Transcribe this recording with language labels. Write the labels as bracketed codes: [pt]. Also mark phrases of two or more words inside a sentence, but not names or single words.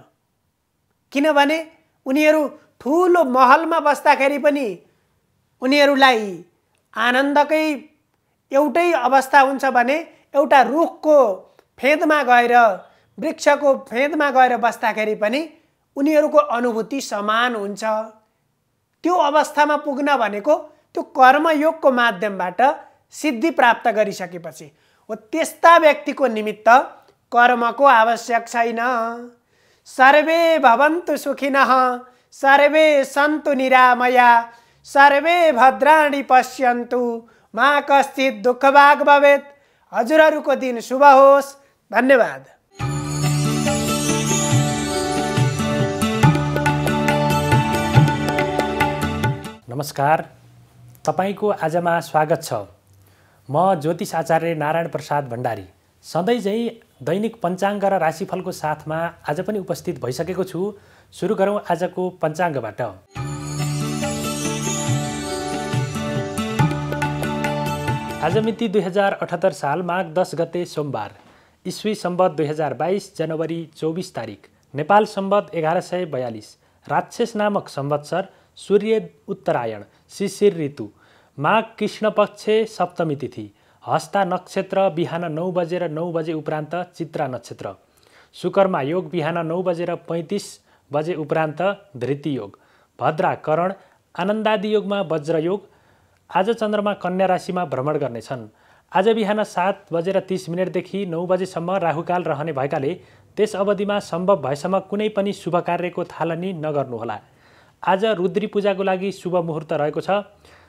[ne] किनभने उनीहरू ठुलो महलमा बस्दाखेरि पनि उनीहरूलाई आनन्दकै एउटै अवस्था हुन्छ भने एउटा रुखको फेदमा गएर, वृक्षको फेदमा गएर बस्दाखेरि पनि उनीहरूको अनुभूति समान हुन्छ। त्यो अवस्थामा पुग्न भनेको त्यो कर्मयोगको माध्यमबाट सिद्धि प्राप्त गरिसकेपछि हो। त्यस्ता व्यक्तिको निमित्त कर्मको आवश्यक छैन। [sa] सर्वे भवन्तु सुखिनः, सर्वे सन्तु निरामया, सर्वे भद्राणि पश्यन्तु, मा कश्चित् दुःखभाग् भवेत्। [ne] हजुरहरूको दिन शुभ होस्। धन्यवाद। नमस्कार, तपाईको आजमा स्वागत छ। म ज्योतिष आचार्य नारायण प्रसाद भण्डारी सधैँ झैँ दैनिक पञ्चाङ्ग र राशिफलको साथमा आज पनि उपस्थित भइसकेको छु। सुरु गरौँ आजको पञ्चाङ्गबाट। आज मिति 2078 साल माघ 10 गते सोमबार, ईस्वी सम्वत 2022 जनवरी 24 तारिक, नेपाल सम्वत 1142, राक्षस नामक संवत्सर, सूर्य उत्तरायण, शिशिर ऋतु, माघ कृष्ण पक्ष सप्तमी तिथि, हस्ता नक्षत्र बिहान 9 बजेर 9 बजे उपरान्त चित्रा नक्षत्र, शुकर्मा योग बिहान 9 बजेर 35 बजे उपरान्त धृति योग, भद्रा करण आनन्दादि योगमा वज्र योग। आज चन्द्रमा कन्या राशिमा भ्रमण गर्नेछन्। आज बिहान 7 बजेर 30 मिनटदेखि 9 बजेसम्म राहुकाल रहने भएकाले त्यस अवधिमा सम्भव भएसम्म कुनै पनि शुभ कार्यको थालनी नगर्नुहोला। आज रुद्री पूजाको लागि शुभ मुहुर्त रहेको छ।